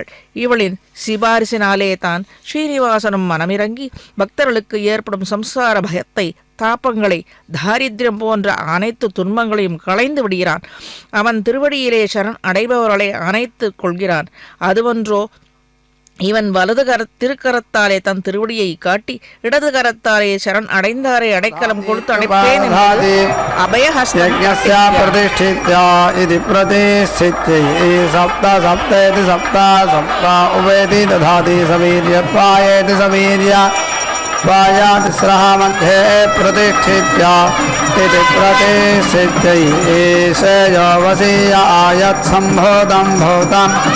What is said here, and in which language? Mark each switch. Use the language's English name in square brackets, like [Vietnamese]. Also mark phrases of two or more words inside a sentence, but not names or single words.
[Tamil] இவளின் சிபாரிசினாலே தான் ஸ்ரீனிவாசனும் மனமிறங்கி பக்தர்களுக்கு ஏற்படும் சம்சார பயத்தை, தாபங்களை, தாரித்யம் போன்ற அனைத்து துன்பங்களையும் களைந்து விடுகிறான். அவன் திருவடியிலே சரண் அடைபவர்களை அணைத்து கொள்கிறான். அதுவன்றோ, இவன் வலது திருக்கரத்தாலே தன் திருவடியை காட்டி இடது கரத்தாலே சரண் அடைந்தாரை அடைக்கலம் கொடுத்து அடைப்பேன் [Sanskrit] तिस्रः मध्ये प्रतिष्ठित्या इति प्रतिष्ठित्यै वसीय आयत्सम्भूतं भूतं